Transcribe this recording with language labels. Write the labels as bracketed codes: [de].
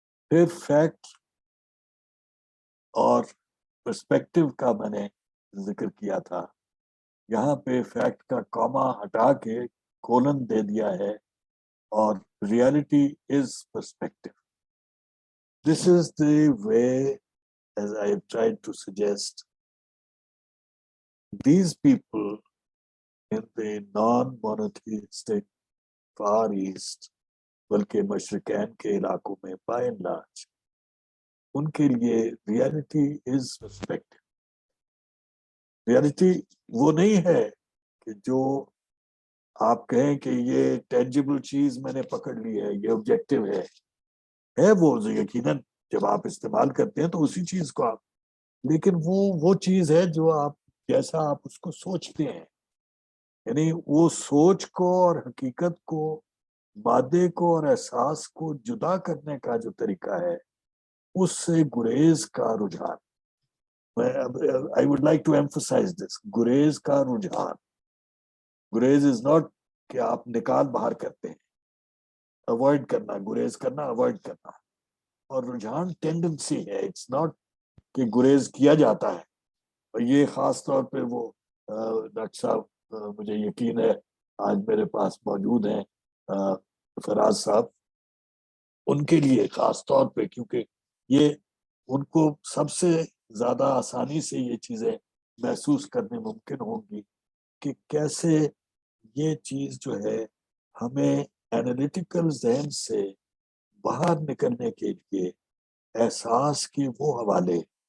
[ur] پھر فیکٹ اور پرسپیکٹو کا میں نے ذکر کیا تھا. یہاں پہ فیکٹ کا کاما ہٹا کے کولن دے دیا ہے اور [en] Reality is perspective. This is the way, as I have tried to suggest, these people in the non-monotheistic Far East, [ur] بلکہ مشرقین کے علاقوں میں [en] by and large, [ur] ان کے لیے [en] Reality is perspective. [ur] ریالٹی وہ نہیں ہے کہ جو آپ کہیں کہ یہ ٹینجیبل چیز میں نے پکڑ لی ہے، یہ آبجیکٹو ہے وہ یقیناً جب آپ استعمال کرتے ہیں تو اسی چیز کو آپ، لیکن وہ چیز ہے جو آپ جیسا آپ اس کو سوچتے ہیں. یعنی وہ سوچ کو اور حقیقت کو، مادے کو اور احساس کو جدا کرنے کا جو طریقہ ہے اس سے گریز کا رجحان. [en] I would like to emphasize this. [ur] گریز کا رجحان. گریز [en] is not [ur] کہ آپ نکال باہر کرتے ہیں، اوائڈ کرنا، گریز کرنا، اوائڈ کرنا. اور رجحان ٹینڈنسی ہے، [en] it's not [ur] کہ گریز کیا جاتا ہے. اور یہ خاص طور پہ وہ ڈاکٹر صاحب مجھے یقین ہے آج میرے پاس موجود ہیں فراز صاحب، ان کے لیے خاص طور پہ، کیونکہ یہ ان کو سب سے زیادہ آسانی سے یہ چیزیں محسوس کرنے ممکن ہوں گی کہ کیسے یہ چیز جو ہے ہمیں اینالیٹیکل ذہن سے باہر نکلنے کے لیے احساس کے وہ حوالے،